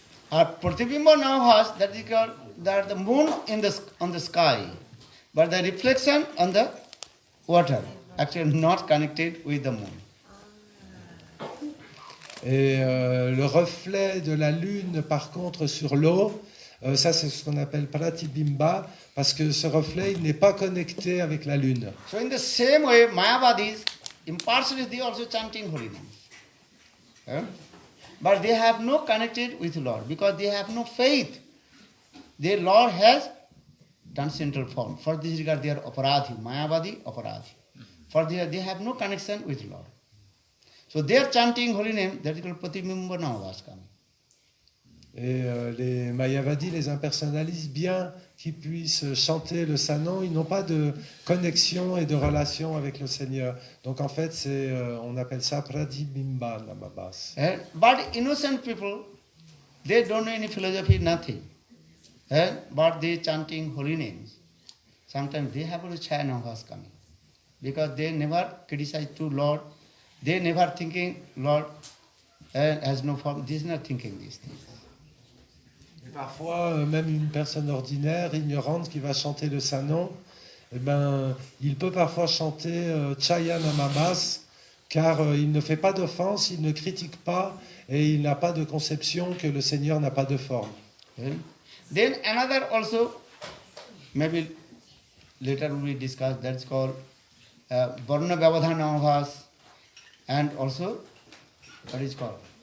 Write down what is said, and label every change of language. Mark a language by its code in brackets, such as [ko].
[en] Pratibimba Navas, that is called that the moon on the sky, but the reflection on the water, actually not connected with the moon. [fr] Et le reflet de la lune, par contre, sur l'eau, ça c'est ce qu'on appelle Pratibimba, parce que ce reflet, il n'est pas connecté avec la lune. [en] So in the same way, Mayavadis, impartially they also chanting holy name. But they have no connected with Lord because they have no faith. Their Lord has transcendental form. For this regard, they are aparadhi, Mayavadi, aparadhi. For they have no connection with Lord. So they are chanting holy name, that is called Pratibimba Navas coming. [fr] Et les Mayavadis, les impersonnalistes, bien qu'ils puissent chanter le Sanon, ils n'ont pas de connexion et de relation avec le Seigneur. Donc en fait, on appelle ça Pratibimba Namabas. [en] But innocent people, they don't know any philosophy, nothing. But they chanting holy names. Sometimes they have a Chaya Navas coming. Because they never criticize to Lord. They never thinking Lord has no form. They is not thinking these things. [fr] Et parfois, même une personne ordinaire, ignorante, qui va chanter le Sanon, eh ben, il peut parfois chanter Chayanamabas, car il ne fait pas d'offense, il ne critique pas, et il n'a pas de conception que le Seigneur n'a pas de forme. [en] Then another also, maybe later we discuss, that's called Varna Vyavadhan Namabhas, and also, what is called?